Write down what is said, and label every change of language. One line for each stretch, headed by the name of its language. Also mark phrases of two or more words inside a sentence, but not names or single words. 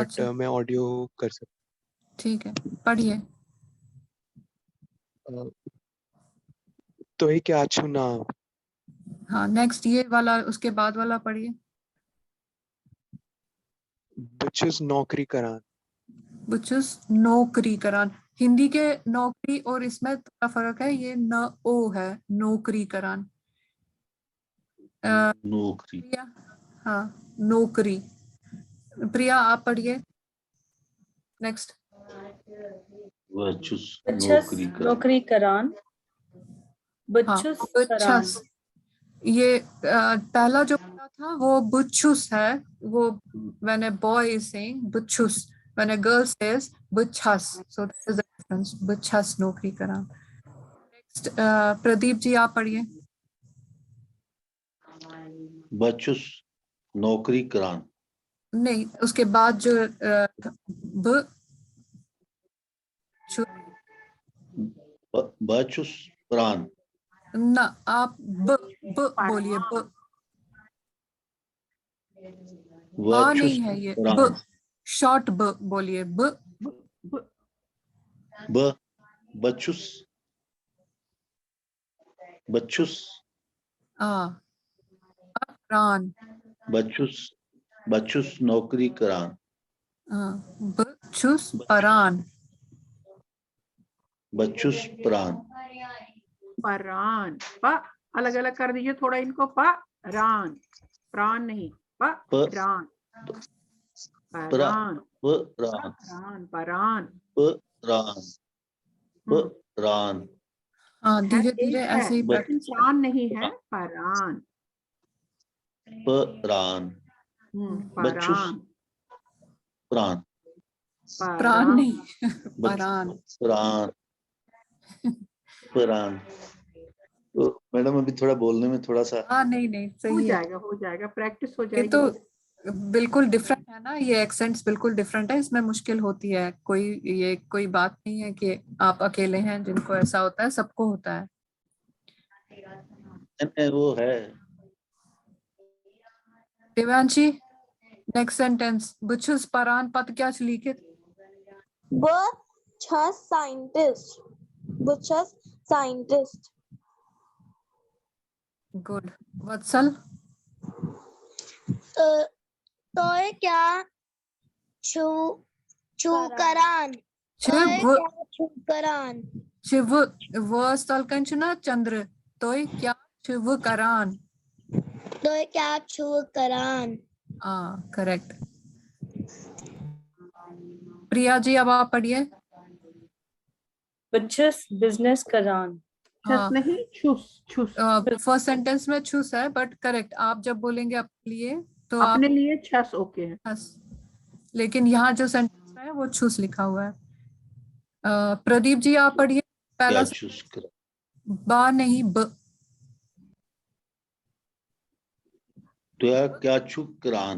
Hindi: अच्छा, मैं ऑडियो कर सकता ठीक है, पढ़िए। हूँ। तो ही क्या चुनाव, हाँ, नेक्स्ट ये वाला, उसके बाद वाला पढ़िए।
Kashmiri: बिचेस नौकरी करान। बुचुस नौकरी करान।
Hindi: हिंदी के नौकरी और इसमें थोड़ा फर्क है, ये न ओ है, नौकरी करान। नौकरी। प्रिया, हाँ, नौकरी। प्रिया, आप पढ़िए नेक्स्ट।
Kashmiri: बचुस बचस नौकरी कर। नौकरी करान,
Hindi: हाँ,
Kashmiri: बचुस करान। बुच्छस।
Hindi: ये पहला जो पढ़ा था वो बुच्छुस है।
English: वो when a boy is saying बुच्छुस, when a girl says बुच्छस, so this is the difference,
Kashmiri: बुच्छस नौकरी करान।
Hindi: नेक्स्ट प्रदीप जी, आप पढ़िए।
Kashmiri: बचुस नौकरी करान।
Hindi: नहीं, उसके बाद जो ब छु-
Kashmiri: बचुस प्राण।
Hindi: ना, आप ब बोलिए, ब बा नहीं है, ये ब, शॉर्ट ब बोलिए, ब।
Kashmiri: बचुस बचुस प्राण। बचुस बचुस नौकरी करान। बचुस परान। बचुस प्राण।
Hindi: परान, प अलग अलग कर दीजिए थोड़ा इनको। परान, प्राण नहीं,
Kashmiri: परान, परान, परान, परान, परान।
Hindi: हाँ, धीरे एक धीरे है ऐसे ही लेकिन प्राण नहीं है,
Kashmiri: परान। परान। बचुस परान, प्राण।
Hindi: प्राण नहीं, परान।
Kashmiri: प्राण। प्राण।
Hindi: तो मैडम अभी थोड़ा बोलने में थोड़ा सा। हाँ, नहीं नहीं, हो सही है। जाएगा, हो जाएगा, प्रैक्टिस हो ये जाएगी। तो बिल्कुल डिफरेंट है ना, ये एक्सेंट्स बिल्कुल डिफरेंट है, इसमें मुश्किल होती है। ये कोई बात नहीं है कि आप अकेले हैं जिनको ऐसा होता है, सबको होता है। वो है।
Kashmiri: देवांशी,
English: next sentence,
Kashmiri: बुच्छुस परान पद क्या लिखित? Butchers scientist. Butchers scientist.
Hindi: गुड। वत्सल,
Kashmiri: तो क्या छुकरान, छुकरान, शिव व स्थलकंचना चंद्र, तो क्या शिव करान। तो क्या छुकरान।
Hindi: करेक्ट। प्रिया जी, अब आप पढ़िए।
Kashmiri: बचस बिजनेस करान।
Hindi: छस नहीं, छुस, छुस।
English: first sentence
Hindi: में छुस है,
English: but correct.
Hindi: आप जब बोलेंगे अपने लिए तो अपने आप लिए छस ओके है। छस, लेकिन यहाँ जो सेंटेंस है वो छुस लिखा हुआ है। प्रदीप जी, आप पढ़िए पहला। बा नहीं, ब।
Kashmiri: तो क्या छुकरान।